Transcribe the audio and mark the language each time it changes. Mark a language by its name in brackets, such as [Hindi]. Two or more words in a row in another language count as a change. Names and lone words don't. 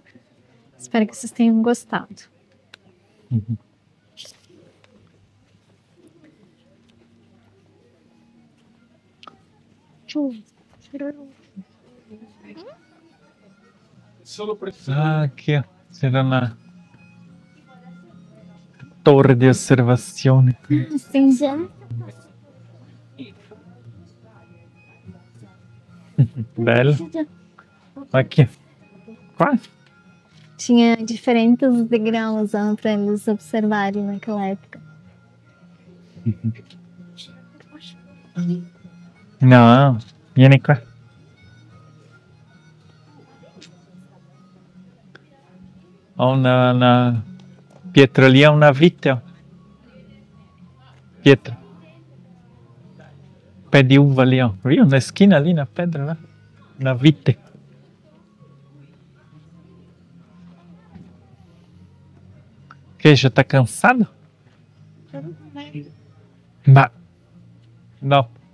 [Portuguese] Espero que vocês tenham gostado. Ah, aqui, ó. [Italian] C'era una torre di osservazione. [Portuguese] Sim, [Italian] Bello. [Portuguese] Aqui. Qua. tinha diferentes degraus para eles observarem naquela época. [Italian] No, vieni qua. Ho una pietra lì, ha una vite. Ó. Pietra. [Portuguese] Pé de uva ali, ó. Viu? Na esquina ali, na pedra lá. Na vite. Que já tá cansado? [Italian] Ma... No.